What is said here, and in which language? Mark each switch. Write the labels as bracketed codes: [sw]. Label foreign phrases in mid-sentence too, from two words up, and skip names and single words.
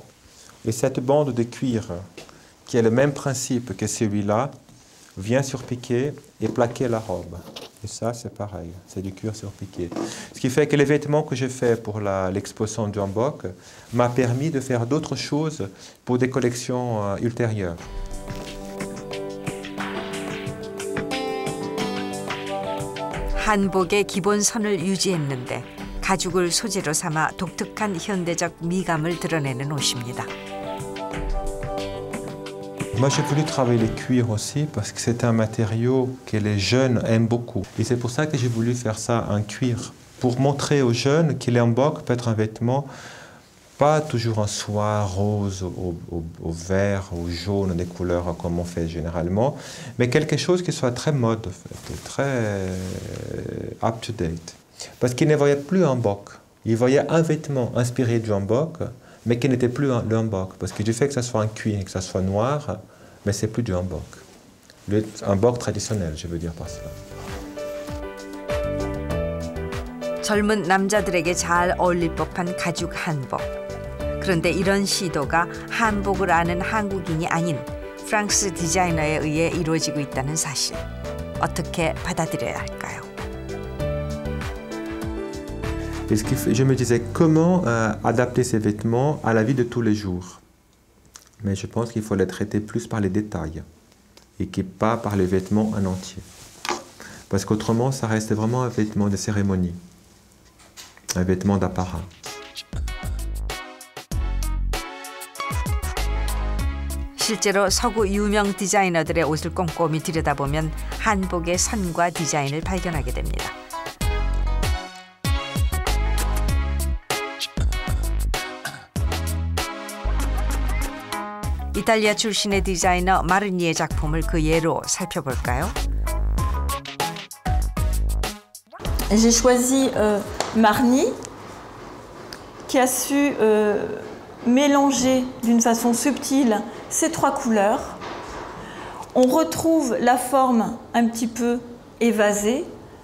[fr] Et cette bande de cuir, qui est le même principe que celui-là, vient surpiquer et plaquer la robe. Et ça, c'est pareil, c'est du cuir surpiqué. Ce qui fait que les vêtements que j'ai faits pour l'exposition du hanbok m'a permis de faire d'autres choses pour des collections ultérieures. [ko] 한복의 기본선을 유지했는데 가죽을 소재로 삼아 독특한 현대적 미감을 드러내는 옷입니다. [fr] Moi, j'ai voulu travailler les cuirs aussi parce que c'est un matériau que les jeunes aiment beaucoup. Et c'est pour ça que j'ai voulu faire ça en cuir, pour montrer aux jeunes que le hanbok peut être un vêtement pas toujours en soie, rose, au vert, au jaune, des couleurs comme on fait généralement, mais quelque chose qui soit très mode, en fait, très up-to-date. Parce qu'ils ne voyaient plus un hanbok. Ils voyaient un vêtement inspiré du hanbok, mais qui n'était plus le hanbok. Parce que du fait que ça soit en cuir, que ça soit noir, mais c'est plus du hanbok. Le hanbok traditionnel, je veux dire par cela. [ko] 젊은 남자들에게 잘 어울릴 법한 가죽 한복. 그런데 이런 시도가 한복을 아는 한국인이 아닌 프랑스 디자이너에 의해 이루어지고 있다는 사실. 어떻게 받아들여야 할까요? [fr] Je me disais comment adapter ces vêtements à la vie de tous les jours. Mais je pense qu'il faut les traiter plus par les détails et pas par les vêtements en entier. Parce qu'autrement, ça reste vraiment un vêtement de cérémonie, un vêtement d'apparat. [ko] 실제로 서구 유명 디자이너들의 옷을 꼼꼼히 들여다보면 한복의 선과 디자인을 발견하게 됩니다. 이탈리아 출신의 디자이너 마르니의 작품을 그 예로 살펴볼까요? [fr] J'ai choisi Marni, qui a su mélanger d'une façon subtile ces trois couleurs. On retrouve la forme un petit peu évasée,